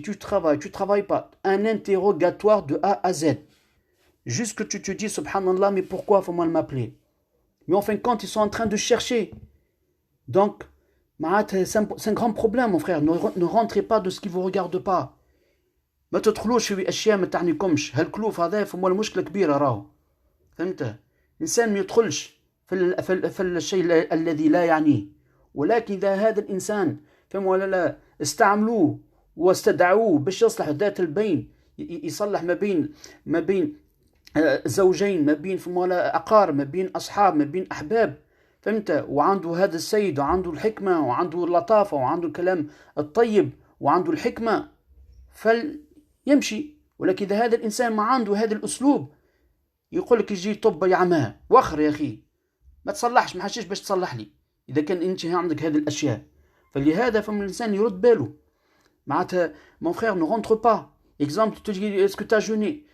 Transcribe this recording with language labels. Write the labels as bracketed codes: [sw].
[fr] Tu travailles pas? Un interrogatoire de A à Z. Juste que tu te dis, subhanallah, mais pourquoi faut-moi m'appeler? Mais en fin de compte, ils sont en train de chercher. Donc, c'est un grand problème, mon frère. Ne rentrez pas de ce qui ne vous regarde pas. [ar] ما تدخلوش في اشياء ما تعنيكمش. هالكلوف هذا فما المشكله كبيره راهو. فهمت؟ الانسان ما يدخلش في الشيء الذي لا يعنيه. ولكن اذا هذا الانسان فهم ولا لا استعملوه واستدعوه باش يصلح ذات البين، يصلح ما بين زوجين، ما بين فهم ولا اقارب، ما بين اصحاب، ما بين احباب. فهمت؟ وعنده هذا السيد وعنده الحكمه وعنده اللطافه وعنده الكلام الطيب وعنده الحكمه، يمشي. ولكن إذا هذا الإنسان ما عنده هذا الأسلوب، يقول لك يجي طب يا عماه وخر يا أخي، ما تصلحش، ما حشيش باش تصلح لي إذا كان أنت عندك هذه الأشياء. فلهذا فم الإنسان يرد باله. معناتها [fr] mon frère ne rentre pas. Exemple, tu te dis est-ce que tu as jeûné?